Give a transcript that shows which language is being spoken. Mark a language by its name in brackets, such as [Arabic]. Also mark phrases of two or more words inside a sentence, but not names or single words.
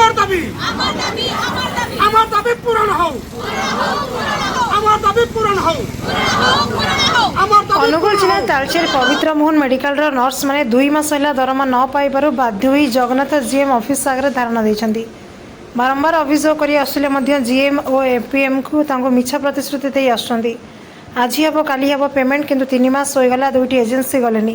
[Bangla] দাবি আমার দাবি পূরণ হোক আমার দাবি পূরণ হোক আমার দাবি [Odia] ଅନୁଗୁଳ ଜିଲ୍ଲା ତାଳଚେର ପବିତ୍ର ମୋହନ ମେଡିକାଲର ନର୍ସମାନେ 2 ମାସ ହେଲା ଦରମା ନ ପାଇବାରୁ ବାଧ୍ୟ ହୋଇ ଜଗନ୍ନାଥ ଜିଏମ୍ ଅଫିସ୍ ଆଗରେ ଧାରଣା ଦେଇଛନ୍ତି। ବାରମ୍ବାର ଅଭିଯୋଗ କରି ଆସୁଥିଲେ ମଧ୍ୟ ଜିଏମ୍ ଓ ଏପିଏମ୍କୁ ତାଙ୍କୁ ମିଛ ପ୍ରତିଶ୍ରୁତି ଦେଇ ଆସୁଛନ୍ତି। ଆଜି ହେବ କାଲି ହେବ ପେମେଣ୍ଟ, କିନ୍ତୁ 3 ମାସ ହୋଇଗଲା ଦୁଇଟି ଏଜେନ୍ସି ଗଲେନି।